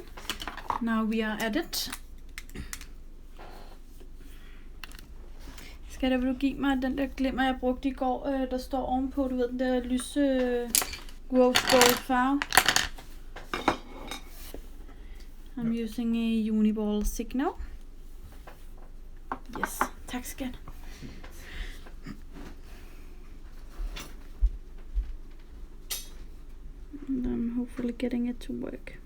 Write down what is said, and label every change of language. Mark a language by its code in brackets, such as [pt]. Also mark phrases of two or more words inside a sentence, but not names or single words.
[en] Now we are at it. [da] Skal du give mig den der glimmer, jeg brugte i går, der står ovenpå, du ved, den der lyse [en] rose gold [da] farve. [en] I'm using a Uniball Signal. Yes, [da] tak skat. [en] And I'm hopefully getting it to work.